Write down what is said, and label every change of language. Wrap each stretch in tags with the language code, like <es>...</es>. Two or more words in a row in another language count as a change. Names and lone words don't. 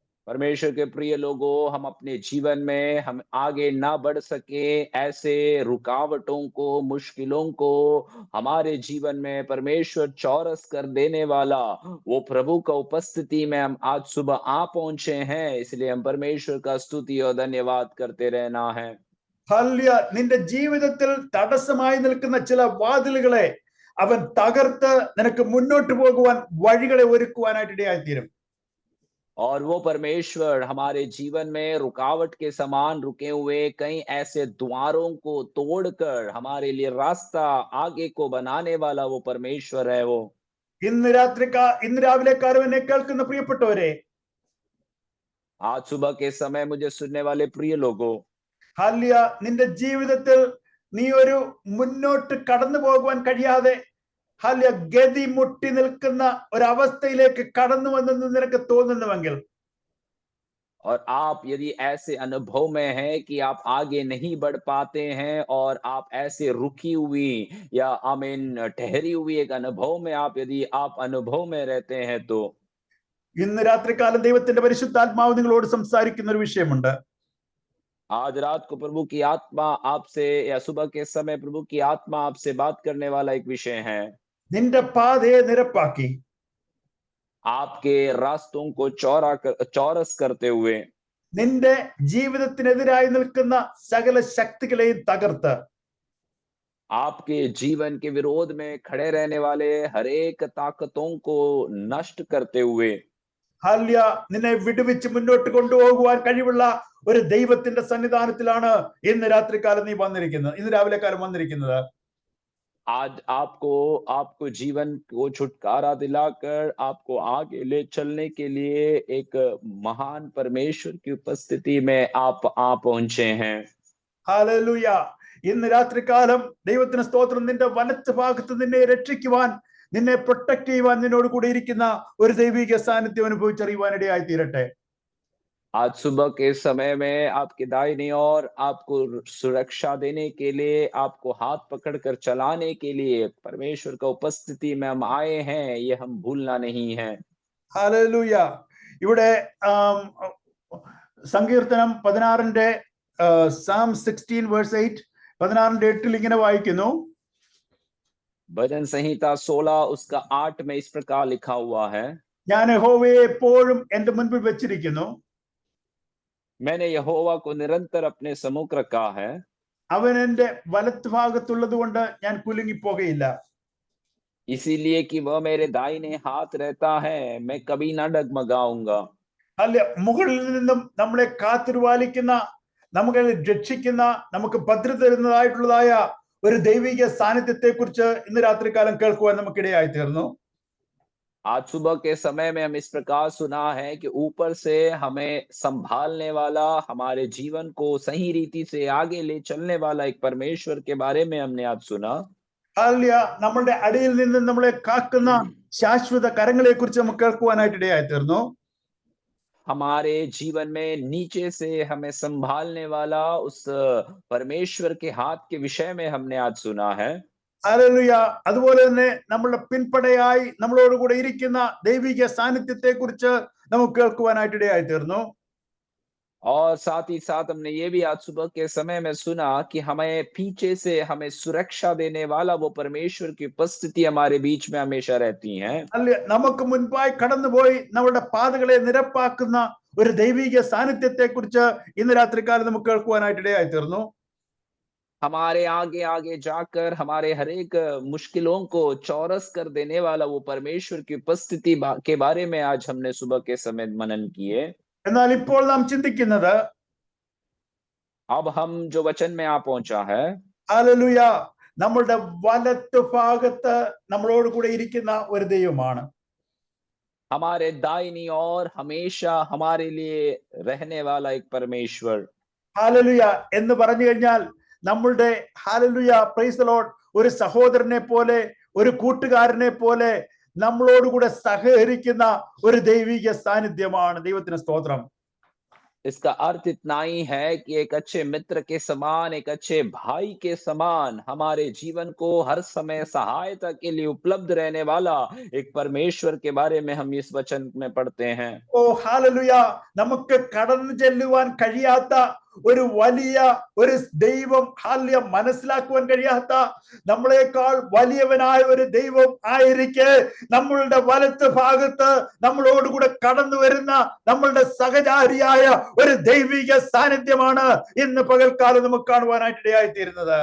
<hi>परमेश्वर के प्रिय लोगों, हम अपने जीवन में हम आगे ना बढ़ सके, ऐसे रुकावटों को, मुश्किलों को हमारे जीवन में परमेश्वर चौरस कर देने वाला वो प्रभु का उपस्थिति में हम आज सुबह आ पहुंचे हैं, इसलिए हम परमेश्वर का स्तुति और धन्यवाद करते रहना है।</hi> <ml>ഹല്ലേലൂയ. നിന്റെ ജീവിതത്തിൽ തടസ്സമായി നിൽക്കുന്ന ചില വാതിലുകളെ അവൻ തകർത്ത് നിനക്ക് മുന്നോട്ട് പോകുവാൻ വഴികളെ ഒരുക്കുവാനായിട്ട് ഇടയായിത്തീരും.</ml> <hi>और वो परमेश्वर हमारे जीवन में रुकावट के समान रुके हुए कई ऐसे द्वारों को तोड़कर हमारे लिए रास्ता आगे को बनाने वाला वो परमेश्वर है वो।</hi> <ml>ഇന്ന് രാവിലെ കാലം കേൾക്കുന്ന പ്രിയപ്പെട്ടവരെ,</ml> <hi>आज सुबह के समय मुझे सुनने वाले प्रिय लोगों,</hi> <ml>ഹല്ലേലൂയ, നിന്റെ ജീവിതത്തിൽ നീ ഒരു മുന്നോട്ട് കടന്നു പോകുവാൻ കഴിയാതെ ഹല്ലേലൂയ ഗതി മുട്ടി നിൽക്കുന്ന ഒരവസ്ഥയിലേക്ക് കടന്നു വന്നെന്ന് നിനക്ക് തോന്നുന്നുവെങ്കിൽ,</ml> <hi>और आप यदि ऐसे अनुभव में हैं कि आप आगे नहीं बढ़ पाते हैं और आप ऐसे रुकी हुई या ठहरी हुई एक अनुभव में यदि आप अनुभव में रहते हैं, तो</hi> <ml>ഇന്ന് രാത്രികാലം ദൈവത്തിന്റെ പരിശുദ്ധാത്മാവ് നിങ്ങളോട് സംസാരിക്കുന്ന ഒരു വിഷയമുണ്ട്.</ml> <hi>आज रात को प्रभु की आत्मा आपसे या सुबह के समय प्रभु की आत्मा आपसे बात करने वाला एक विषय है।</hi> <ml>നിന്റെ പാതയെ നിരപ്പാക്കി</ml> <hi>आपके रास्तों को चौरस करते हुए</hi> <ml>നിന്റെ ജീവിതത്തിനെതിരായി നിൽക്കുന്ന സകല ശക്തികളെയും തകർത്ത്</ml> <hi>आपके जीवन के विरोध में खड़े रहने वाले हर एक ताकतों को नष्ट करते हुए</hi> <ml>ഹല്ലേലൂയ നിന്നെ വിടുവിച്ച് മുന്നോട്ട് കൊണ്ടുപോകുവാൻ കഴിവുള്ള ഒരു ദൈവത്തിന്റെ സന്നിധാനത്തിലാണ് ഇന്ന് രാത്രികാലം നീ വന്നിരിക്കുന്നത്, ഇന്ന് രാവിലെ കാലം വന്നിരിക്കുന്നത്.</ml> <hi>आज आपको जीवन को छुटकारा दिलाकर आपको आगे ले चलने के लिए एक महान परमेश्वर की उपस्थिति में आप आ पहुंचे हैं।</hi> <ml>ഹല്ലേലൂയ. ഇന്ന് രാത്രികാലം ദൈവത്തിന് സ്തോത്രം. നിന്റെ വലത്ത് ഭാഗത്ത് നിന്നെ രക്ഷിക്കുവാൻ, നിന്നെ പ്രൊട്ടക്ട് ചെയ്യുവാൻ നിന്നോട് കൂടി ഇരിക്കുന്ന ഒരു ദൈവിക സാന്നിധ്യം അനുഭവിച്ചറിയുവാനിടയായി തീരട്ടെ.</ml> <hi>आज सुबह के समय में आपके दाहिनी ओर आपको सुरक्षा देने के लिए, आपको हाथ पकड़कर चलाने के लिए परमेश्वर का उपस्थिति में हम आए हैं, ये हम भूलना नहीं है।</hi> <ml>ഹല്ലേലൂയ. ഇവിടെ സങ്കീർത്തനം 16</ml> <en>Psalm 16 verse 8,</en> <ml>16 ഇങ്ങനെ വായിക്കുന്നു.</ml> <hi>भजन संहिता 16 उसका 8 में इस प्रकार लिखा हुआ है,</hi> <ml>ഞാൻ യഹോവയെ എപ്പോഴും എന്റെ മുൻപിൽ വെച്ചിരിക്കുന്നു,</ml> <hi>मैंने यहोवा को निरंतर अपने सम्मुख रखा है,</hi> <ml>അവൻ എന്റെ വലത്ത് ഭാഗത്തുള്ളത് കൊണ്ട് ഞാൻ കുലുങ്ങിപ്പോകയില്ല.</ml> <hi>इसीलिए कि वह मेरे दाहिने हाथ रहता है, मैं कभी ना डगमगाऊंगा।</hi> <ml>അല്ല, മുകളിൽ നിന്നും നമ്മളെ കാത്തുരുവാലിക്കുന്ന, നമ്മളെ രക്ഷിക്കുന്ന, നമുക്ക് ഭദ്രത തരുന്നതായിട്ടുള്ളതായ ഒരു ദൈവിക സാന്നിധ്യത്തെ കുറിച്ച് ഇന്ന് രാത്രികാലം കേൾക്കുവാൻ നമുക്കിടയായി തീർന്നു.</ml> <hi>आज सुबह के समय में हम इस प्रकार सुना है कि ऊपर से हमें संभालने वाला, हमारे जीवन को सही रीति से आगे ले चलने वाला एक परमेश्वर के बारे में हमने आज सुना।</hi> <ml>ഹല്ലേലൂയ. നമ്മളുടെ അടിയിൽ നിന്ന് നമ്മളെ കാക്കുന്ന ശാശ്വത കരങ്ങളെ കുറിച്ച് നമുക്ക് കേൾക്കുവാനായിട്ട് ഇടയായി തീർന്നു.</ml> <hi>हमारे जीवन में नीचे से हमें संभालने वाला उस परमेश्वर के हाथ के विषय में हमने आज सुना है।</hi> <ml>ഹല്ലേലൂയ. അതുപോലെ തന്നെ നമ്മളുടെ പിൻപടയായി നമ്മളോട് കൂടെ ഇരിക്കുന്ന ദൈവിക സാന്നിധ്യത്തെ കുറിച്ച് നമുക്ക് കേൾക്കുവാനായിട്ട് ഇടയായി തീർന്നു.</ml> <hi>और साथ ही साथ हमने ये भी आज सुबह के समय में सुना कि हमें पीछे से हमें सुरक्षा देने वाला वो परमेश्वर की उपस्थिति हमारे बीच में हमेशा रहती है।</hi> <ml>അല്ലെ, നമുക്ക് മുൻപായി കടന്നുപോയി നമ്മുടെ പാതകളെ നിരപ്പാക്കുന്ന ഒരു ദൈവിക സാന്നിധ്യത്തെ കുറിച്ച് ഇന്ന് രാത്രികാലം നമുക്ക് കേൾക്കുവാനായിട്ട് ഇടയായി തീർന്നു.</ml> <hi>हमारे आगे आगे जाकर हमारे हर एक मुश्किलों को चौरस कर देने वाला वो परमेश्वर की उपस्थिति के बारे में आज हमने सुबह के समय मनन किए।</hi> <ml>എന്നാൽ ഇപ്പോൾ നാം ചിന്തിക്കുന്നത്,</ml> <hi>अब हम जो वचन में आ पहुंचा है,</hi> <ml>ഹല്ലേലൂയ, നമ്മളുടെ വലത്ത് ഭാഗത്ത് നമ്മളോട് കൂടെ ഇരിക്കുന്ന ഒരു ദൈവമാണ്.</ml> <hi>हमारे दाहिनी ओर हमेशा हमारे लिए रहने वाला एक परमेश्वर।</hi> <ml>ഹല്ലേലൂയ എന്ന് പറഞ്ഞു കഴിഞ്ഞാൽ നമ്മളുടെ ഹല്ലേലൂയ</ml> <en>Praise the Lord</en> <ml>ഒരു സഹോദരനെ പോലെ, ഒരു കൂട്ടുകാരനെ പോലെ നമ്മളോട് കൂടെ സഹകരിക്കുന്ന ഒരു ദൈവിക സാന്നിധ്യമാണ്. ദൈവത്തിന് സ്തോത്രം.</ml> <hi>इसका अर्थ इतना ही है कि एक अच्छे मित्र के समान, एक अच्छे भाई के समान हमारे जीवन को हर समय सहायता के लिए उपलब्ध रहने वाला एक परमेश्वर के बारे में हम इस वचन में पढ़ते हैं।</hi> <ml>ഓ ഹാലലുയ, നമുക്ക് കടന്നു ചെല്ലുവാൻ കഴിയാത്ത ഒരു വലിയ ഒരു ദൈവം, ഹാല്യ മനസ്സിലാക്കുവാൻ കഴിയാത്ത നമ്മളെക്കാൾ വലിയവനായ ഒരു ദൈവം ആയിരിക്കെ നമ്മളുടെ വലത്ത് ഭാഗത്ത് നമ്മളോടുകൂടെ കടന്നു വരുന്ന നമ്മളുടെ സഹചാരിയായ ഒരു ദൈവിക സാന്നിധ്യമാണ് ഇന്ന് പകൽക്കാലം നമുക്ക് കാണുവാനായിട്ട് ഇടയായിത്തീരുന്നത്.</ml>